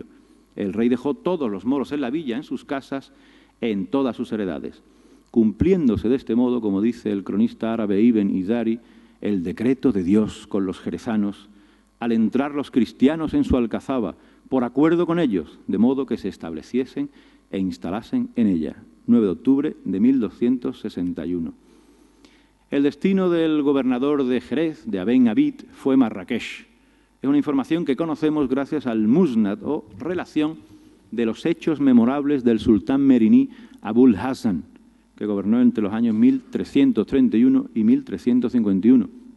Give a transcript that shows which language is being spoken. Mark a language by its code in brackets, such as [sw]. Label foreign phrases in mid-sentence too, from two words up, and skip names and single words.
[es] El rey dejó todos los moros en la villa, en sus casas, en todas sus heredades, cumpliéndose de este modo, como dice el cronista árabe Ibn Idari, el decreto de Dios con los jerezanos, al entrar los cristianos en su alcazaba, por acuerdo con ellos, de modo que se estableciesen e instalasen en ella. 9 de octubre de 1261. El destino del gobernador de Jerez, de Aben Abid, fue Marrakech. Es una información que conocemos gracias al Musnad, o relación de los hechos memorables del sultán meriní Abul Hasan, que gobernó entre los años 1331 y 1351.